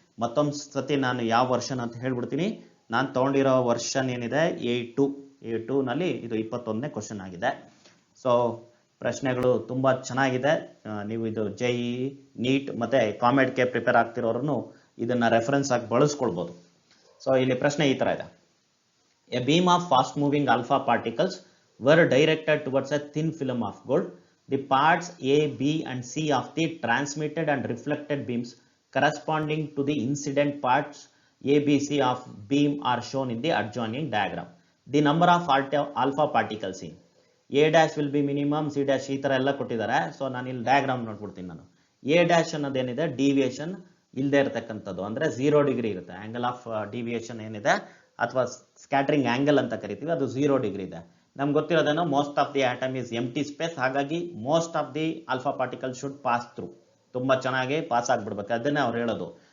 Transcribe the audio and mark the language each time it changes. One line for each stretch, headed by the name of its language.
Kannada: ಮತ್ತೊಂದು ಸತಿ ನಾನು ಯಾವ ವರ್ಷನ್ ಅಂತ ಹೇಳ್ಬಿಡ್ತೀನಿ. ನಾನು ತಗೊಂಡಿರೋ ವರ್ಷನ್ ಏನಿದೆ A2 ನಲ್ಲಿ ಇದು 21ನೇ ಕ್ವಶನ್ ಆಗಿದೆ. ಸೊ ಪ್ರಶ್ನೆಗಳು ತುಂಬಾ ಚೆನ್ನಾಗಿದೆ. ನೀವು ಇದು JEE, ನೀಟ್ ಮತ್ತೆ ಕಾಮೆಡ್ಗೆ ಪ್ರಿಪೇರ್ ಆಗ್ತಿರೋರು ಇದನ್ನ ರೆಫರೆನ್ಸ್ ಆಗಿ ಬಳಸ್ಕೊಳ್ಬಹುದು. ಸೊ ಇಲ್ಲಿ ಪ್ರಶ್ನೆ ಈ ತರ ಇದೆ.
English: A beam of fast moving alpha particles were directed towards a thin film of gold. The parts A, B and C of the transmitted and reflected beams corresponding to the incident parts A, B, C of beam are shown in the adjoining diagram. The number of alpha particles in A dash will be minimum, C dash
Kannada: ಈ ತರ ಎಲ್ಲ ಕೊಟ್ಟಿದ್ದಾರೆ. So ನಾನು ಇಲ್ಲಿ diagram ನೋಡ್ಬಿಡ್ತೀನಿ. ನಾನು A dash ಅನ್ನೋದೇನಿದೆ deviation ಇಲ್ಲದೆ ಇರತಕ್ಕಂಥದ್ದು, ಅಂದ್ರೆ 0 ಡಿಗ್ರಿ ಇರುತ್ತೆ. ಆಂಗಲ್ ಆಫ್ ಡಿವಿಯೇಷನ್ ಏನಿದೆ ಅಥವಾ ಸ್ಕ್ಯಾಟರಿಂಗ್ ಆಂಗಲ್ ಅಂತ ಕರಿತೀವಿ, ಅದು 0 ಡಿಗ್ರಿ ಇದೆ. ನಮ್ಗೆ ಗೊತ್ತಿರೋದೇನೋ
English: most of the atom is empty space, ಹಾಗಾಗಿ most of the alpha particle should pass through,
Kannada: ತುಂಬಾ ಚೆನ್ನಾಗಿ ಪಾಸ್ ಆಗ್ಬಿಡ್ಬೇಕು. ಅದನ್ನೇ ಅವ್ರು ಹೇಳೋದು.